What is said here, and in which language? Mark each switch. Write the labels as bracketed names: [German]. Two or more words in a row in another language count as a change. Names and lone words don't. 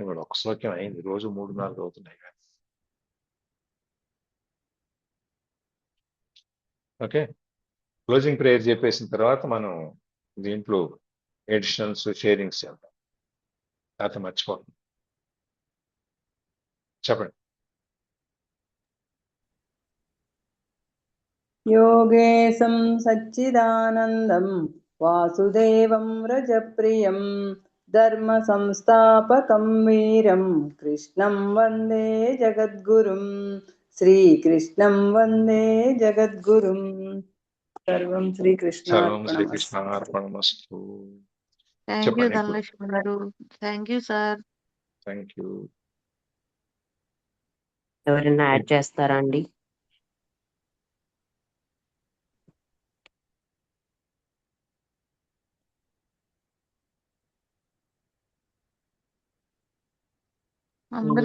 [Telugu] ఇవాళ ఒక శ్లోకం అయింది, రోజు 3-4 అవుతున్నాయి కానీ. ఓకే, [English] closing prayer [Telugu] చెప్పేసిన తర్వాత మనం దీంట్లో [English] additions sharings [Telugu] చేద్దాం. లేకపోతే మర్చిపోతుంది. చెప్పండి. [Sanskrit] योगेशं सच्चिदानन्दं वासुदेवं रजप्रियं धर्मसंस्थापकं वीरं कृष्णं वन्दे जगद्गुरुं श्रीकृष्णं वन्दे जगद्गुरुं सर्वं సర్వం श्रीकृष्णार्पणमस्तु। श्रीकृष्णार्पणमस्तु. [English] thank you [Telugu] చెప్పండి ఇప్పుడు. [English] ధనలక్ష్మి గారు. thank you sir. thank you. [Telugu] ఎవరైనా యాడ్ చేస్తారా అండి? అందరూ